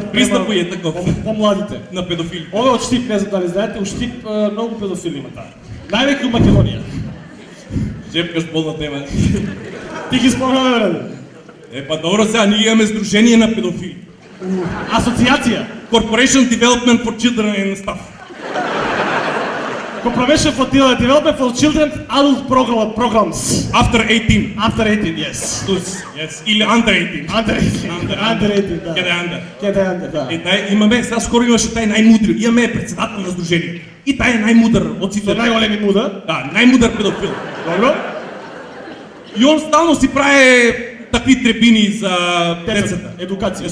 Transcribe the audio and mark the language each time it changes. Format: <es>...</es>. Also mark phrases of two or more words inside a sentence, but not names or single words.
<mk>Пристапот е таков. По младите. На педофили. Ова од Штип, не знам дали знаете, у Штип многу педофили има таа. Највеќе у Македонија. Жепкаш болна тема. Ти ги спомнаме, браде. Па добро сега, ние имаме сдружение на педофили. Асоциација.</mk> <en>Corporation Development for Children and stuff. Corporation for Development for Children Adult Programs. After 18. After 18, yes. Yes. Или under 18. Under 18. Under 18,</en> <mk>да. Каде under? Каде under, да. Тај имаме, сега скоро имаше тај најмудри. Имаме председател на сдружение. И тај е најмудар од сите. Со најголеми муда. Да, најмудар педофил. Добро. И он стално си прави такви требини за децата. Едукација.</mk>